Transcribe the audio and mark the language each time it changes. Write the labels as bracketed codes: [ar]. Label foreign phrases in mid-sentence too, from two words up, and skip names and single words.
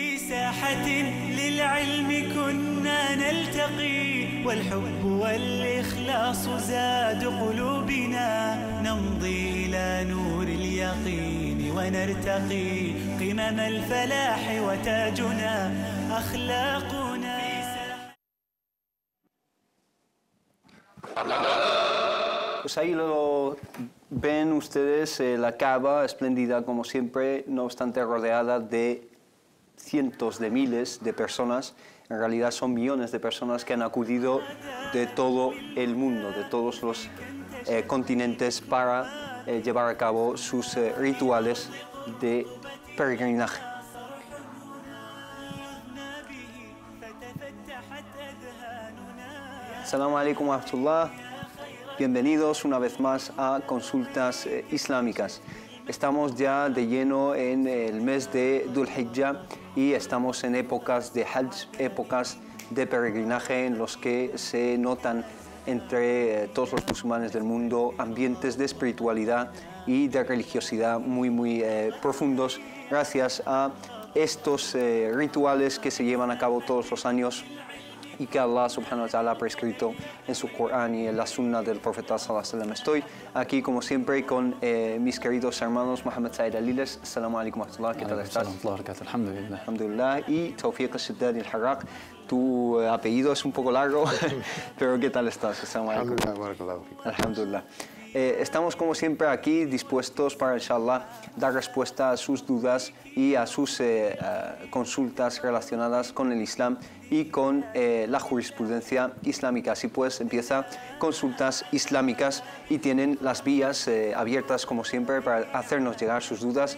[ar] ساحة للعلم كنا نلتقي والحب والإخلاص زاد قلوبنا نمضي إلى نور اليقين ونرتقي قمم الفلاح وتاجنا أخلاقنا. [es] Pues ahí lo ven ustedes, la Kaaba, espléndida como siempre, no obstante rodeada de cientos de miles de personas. En realidad son millones de personas que han acudido de todo el mundo, de todos los continentes para llevar a cabo sus rituales de peregrinaje. [ar] السلام عليكم ورحمة الله. [es] Bienvenidos una vez más a Consultas Islámicas. Estamos ya de lleno en el mes de Dhul Hijjah y estamos en épocas de Hajj, épocas de peregrinaje en los que se notan entre todos los musulmanes del mundo ambientes de espiritualidad y de religiosidad muy profundos gracias a estos rituales que se llevan a cabo todos los años y que Allah [ar] سبحانه وتعالى [es] ha prescrito en su Corán y en la Sunna del Profeta [ar] صلى الله عليه وسلم. [es] Estoy aquí como siempre con mis queridos hermanos Mohammed Said Aliles. [ar] السلام عليكم ورحمة الله, [es] ¿qué tal estás? [ar] Alhamdulillah. Alhamdulillah. [es] Y Tawfiq al-Shiddadi al-Harraq, tu apellido es un poco largo, pero ¿qué tal estás? [ar] السلام عليكم. الحمد لله. [es] Estamos como siempre aquí dispuestos para, inshallah, dar respuesta a sus dudas y a sus consultas relacionadas con el Islam y con la jurisprudencia islámica. Así pues, empieza Consultas Islámicas y tienen las vías abiertas como siempre para hacernos llegar sus dudas.